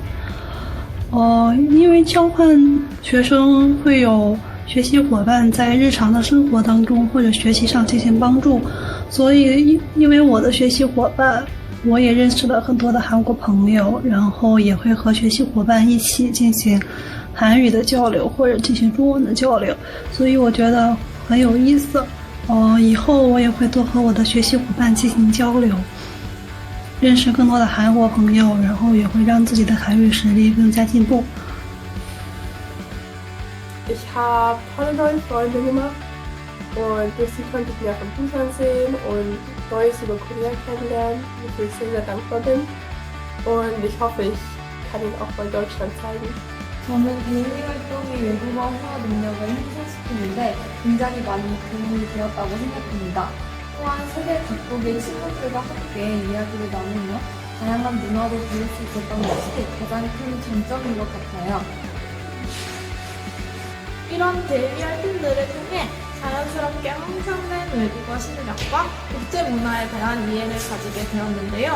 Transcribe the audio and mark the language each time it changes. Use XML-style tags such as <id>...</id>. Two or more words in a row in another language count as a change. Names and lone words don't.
<zh>因为交换学生会有学习伙伴在日常的生活当中或者学习上进行帮助，所以因为我的学习伙伴，我也认识了很多的韩国朋友，然后也会和学习伙伴一起进行韩语的交流或者进行中文的交流，所以我觉得很有意思。以后我也会多和我的学习伙伴进行交流，认识更多的韩国朋友，然后也会让自己的韩语实力更加进步。</zh> <de>Ich habe tolle neue Freunde gemacht und durch sie konnte ich mehr von Busan sehen und Neues über Korea kennenlernen, wofür ich sehr, sehr dankbar bin. Und ich hoffe, ich kann Ihnen auch mal Deutschland zeigen.</de> <ko>저는 데일리 활동이 외국어 회화 능력을 향상시키는데 굉장히 많이 도움이 되었다고 생각합니다. 또한 세계 각국의 친구들과 함께 이야기를 나누며 다양한 문화를 배울 수 있었던 것이 가장 큰 장점인 것 같아요. 이런 데일리 활동들을 통해 자연스럽게 향상된 외국어 실력과 국제 문화에 대한 이해를 가지게 되었는데요.</ko>